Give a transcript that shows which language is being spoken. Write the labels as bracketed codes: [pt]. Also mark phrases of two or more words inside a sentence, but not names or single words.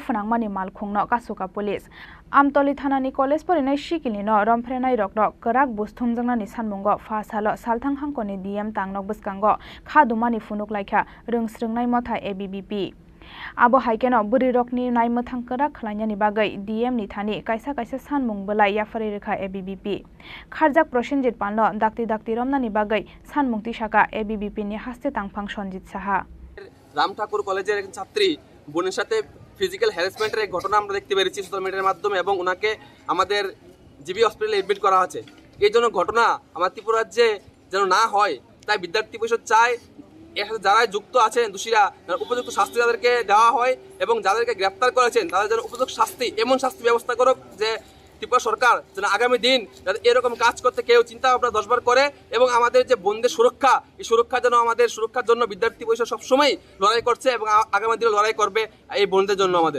[trp] phunangmani malkhungno kasuka police Amtoli thanani college porinai sikili no romfrenai rokno karak busthumjangnani sanmungo fasalo salthang hangkoni DM tangnok bwskango khadumani funuk laikha rungsrungnai mothai ABBP Abo haikeno buri rokni naimthang karak khlainani bagai DM ni thani kaisa sanmung belai yafari rekha ABBP Kharjak Prosenjit Pal no dakti romnani bagai sanmungti saka ABBP ni haste tangphang Sonjit Saha [bn] রাম ঠাকুর কলেজের একজন ছাত্রী বোনের সাথে [en] physical harassment [bn] এক ঘটনা আমরা দেখতে পেরেছি [en] social media [bn] মাধ্যমে এবং ওনাকে আমাদের জিবি [en] hospital admit [bn] করা আছে এই জন্য ঘটনা আমার ত্রিপুরা রাজ্যে যেন না হয় তাই বিদ্যার্থী পরিষদ চায় এর সাথে যারা যুক্ত আছেন দোষীরা উপযুক্ত শাস্তি তাদেরকে দেওয়া হয় এবং যাদেরকে গ্রেপ্তার করেছেন তাদের যেন উপযুক্ত শাস্তি এমন শাস্তি ব্যবস্থা করুক যে ত্রিপুরা সরকার যেন আগামী দিন যাতে এরকম কাজ করতে কেউ চিন্তা ভাবনা 10বার করে এবং আমাদের যে বন্ধের সুরক্ষা এই সুরক্ষা যেন আমাদের সুরক্ষার জন্য বিদ্যার্থী পরিষদ সবসময় লড়াই করছে এবং আগামী দিনে লড়াই করবে এই বন্ধের জন্য আমাদের